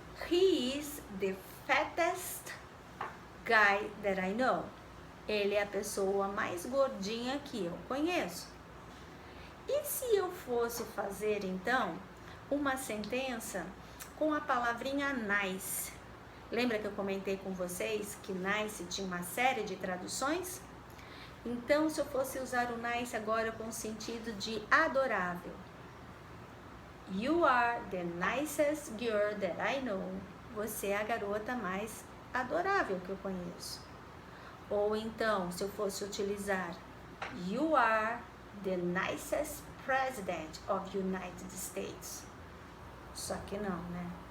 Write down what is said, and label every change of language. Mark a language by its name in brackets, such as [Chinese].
[English] He is the fattest guy that I know. [Portuguese] Ele é a pessoa mais gordinha que eu conheço. E se eu fosse fazer, então, uma sentença com a palavrinha nice? Lembra que eu comentei com vocês que nice tinha uma série de traduções? Então, se eu fosse usar o nice agora com o sentido de adorável. [English] You are the nicest girl that I know. [Portuguese] Você é a garota mais adorável que eu conheço. Ou então, se eu fosse utilizar [English] you are the nicest president of United States. [Portuguese] Só que não, né?